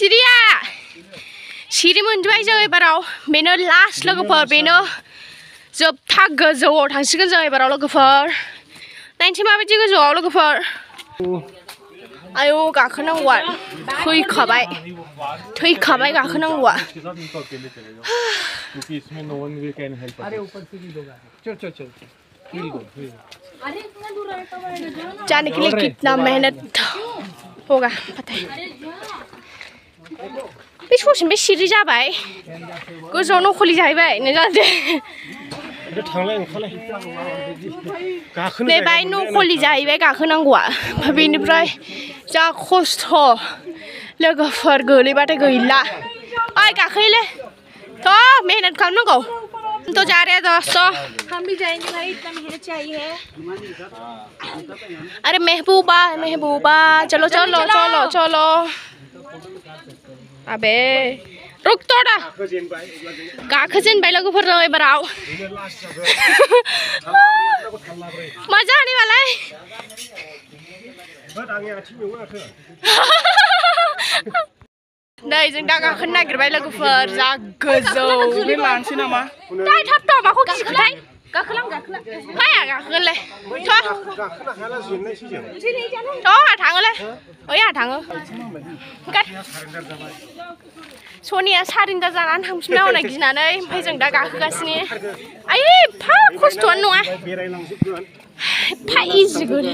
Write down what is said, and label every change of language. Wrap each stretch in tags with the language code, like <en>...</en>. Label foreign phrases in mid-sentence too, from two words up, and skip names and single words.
<brx>सिरि मोनबाय जों एबाराव बेनो लास्ट लोगोफोर बेनो जोबथा गोजौआव थांसिगोन जों एबाराव लोगोफोर नायनोसै माबायदि गोजौआव लोगोफोर आयौ गाखोनांगौआ थैखाबाय गाखोनांगौआ</brx> <hi>जाने के लिए कितना मेहनत होगा पता है</hi> <brx>बे ससेम बे सिरि जाबाय गोजौआव नखलि जाहैबाय नों जादे बेबाय नखलि जाहैबाय गाखोनांगौआ बेनिफ्राय जा खस्थ' लोगोफोर गोलैबाथाय गैला ओइ गाखोलै थ' मेहनत खालामनांगौ</brx> <hi>तो जा रहे हैं दोस्तों हम भी जाएंगे भाई इतना मेहनत चाहिए अरे महबूबा चलो अबे रुक थोड़ा</hi> <brx>गाखोजेनबाय लोगोफोर एबाराव</brx> <hi>मजा आने वाला है</hi> <brx>नै जों दा गाखोनो नागिरबाय लोगोफोर जा गोजौ बे लानोसै नामा दाय थाब माखौ गिखोथाय गाखोलां हाया गाखोगोनलै आहा थाङोलै ओइ आहा थाङो सनिया सारेन्डार जानानै थांफिनना हनै गिनानै ओमफ्राय जों दा गाखोगासिनो आयै एफा खस्थ'आनो नङा एफा इजि गोलै</brx>